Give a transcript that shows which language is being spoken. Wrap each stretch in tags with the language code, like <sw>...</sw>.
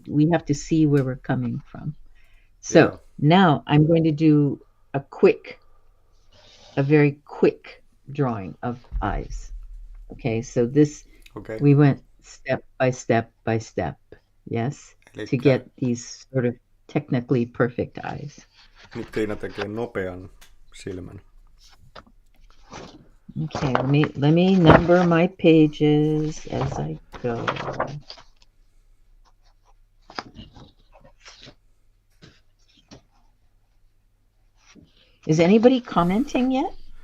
<en>We have to see where we're coming from. So now I'm going to do a very quick drawing of eyes. Okay, so this we went step by step. Yes, to get these sort of technically perfect eyes.</en> <fi>Nyt Tiina tekee nopean silmän.</fi> <en>Okay, let me number my pages as I go. Is anybody commenting yet?</en>